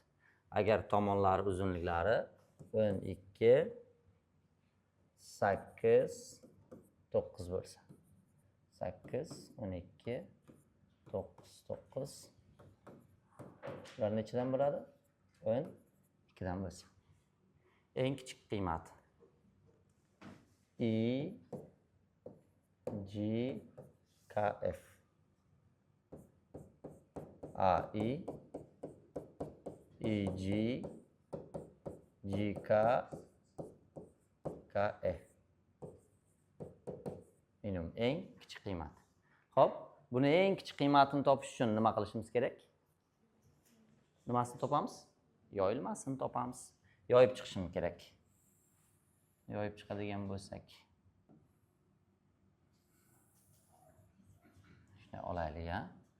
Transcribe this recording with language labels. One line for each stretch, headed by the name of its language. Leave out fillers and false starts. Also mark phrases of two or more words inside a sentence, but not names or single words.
Uzbek: Agar tomonlar uzunliklari 12, 8, 9 bo'lsa. 8, 12, 9, 9. Ular nechadan bo'ladi? 12dan bo'lsa. Eng kichik qiymati. I, G, K, F. A, I, G, G, K, K, F. Minimum eng kichik qiymat. Xo'p, buni eng kichik qiymatini topish uchun nima qilishimiz kerak? Nimasini topamiz? Yoyilmasini topamiz. Yoyib chiqishim kerak. Yoyib chiqadigan bo'lsak. Shuni olaylik, ha.